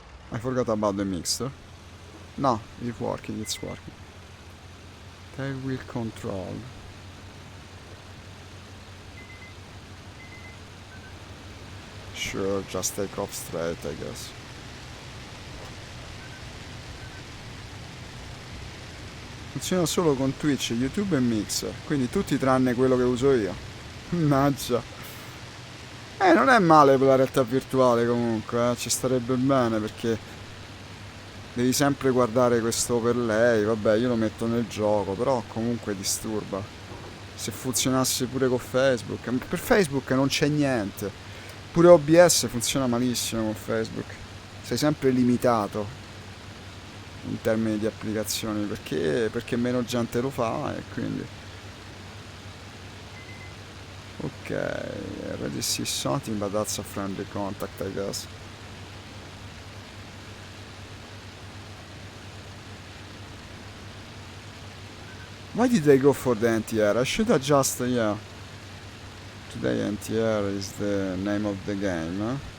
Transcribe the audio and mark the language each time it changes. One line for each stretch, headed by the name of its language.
English: I forgot about the mixer. No, it's working. Tail wheel control. Sure, just take off straight, I guess.
Italian: Funziona solo con Twitch, YouTube e Mixer, quindi tutti tranne quello che uso io. Mannaggia. Non è male per la realtà virtuale comunque, ci starebbe bene perché devi sempre guardare questo overlay, vabbè io lo metto nel gioco, però comunque disturba. Se funzionasse pure con Facebook, per Facebook non c'è niente. Pure OBS funziona malissimo con Facebook. Sei sempre limitato in termini di applicazioni perché meno gente lo fa e quindi...
English: Ok, I already see something but that's a friendly contact I guess. Why did I go for the anti-air? I should adjust, yeah. Today anti-air is the name of the game. Huh?